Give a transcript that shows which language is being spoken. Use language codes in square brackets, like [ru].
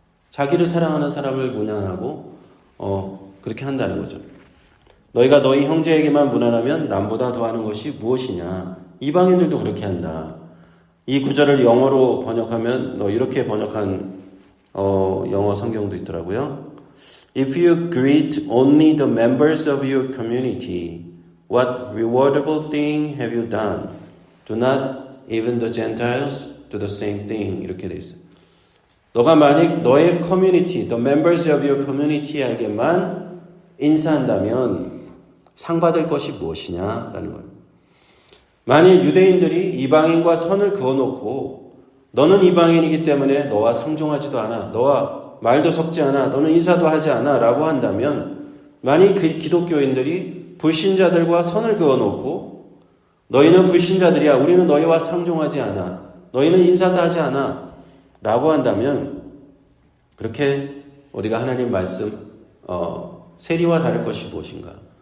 [ko] 자기를 사랑하는 사람을 무난하고 그렇게 한다는 거죠. 너희가 너희 형제에게만 무난하면 남보다 더하는 것이 무엇이냐. 이방인들도 그렇게 한다. 이 구절을 영어로 번역하면 이렇게 번역한 영어 성경도 있더라고요. [en] If you greet only the members of your community, what rewardable thing have you done? Do not even the Gentiles do the same thing. [ko] 이렇게 돼 있어요. 너가 만약 너의 커뮤니티, [en] the members of your community [ko] 에게만 인사한다면 상 받을 것이 무엇이냐라는 거예요. 만일 유대인들이 이방인과 선을 그어놓고 너는 이방인이기 때문에 너와 상종하지도 않아, 너와 말도 섞지 않아, 너는 인사도 하지 않아 라고 한다면, 만일 그 기독교인들이 불신자들과 선을 그어놓고 너희는 불신자들이야, 우리는 너희와 상종하지 않아, 너희는 인사도 하지 않아 라고 한다면, 그렇게 우리가 하나님 말씀 세리와 다를 것이 무엇인가?